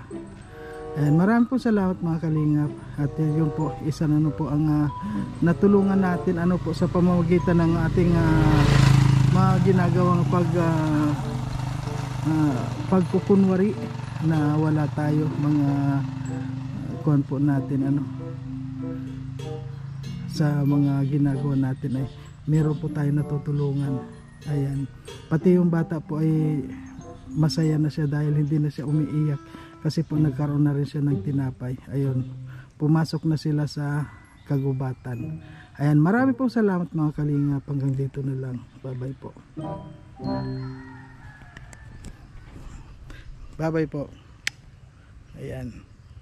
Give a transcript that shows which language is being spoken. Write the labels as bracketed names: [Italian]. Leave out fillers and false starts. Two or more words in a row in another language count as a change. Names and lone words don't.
[Filipino] Ayan, maraming po salamat mga kalingap. At yun po, isa na po ang natulungan natin po sa pamamagitan ng ating mga ginagawang pagkukunwari na wala tayo, mga kuhan po natin sa mga ginagawa natin ay meron po tayo natutulungan. Ayan, pati yung bata po ay masaya na siya dahil hindi na siya umiiyak kasi po nagkaroon na rin siya ng tinapay. Ayun, pumasok na sila sa kagubatan. Ayan, marami pong salamat mga kalingap. Hanggang dito na lang. [English] Bye bye po. Bye bye po. [Filipino] Ayan.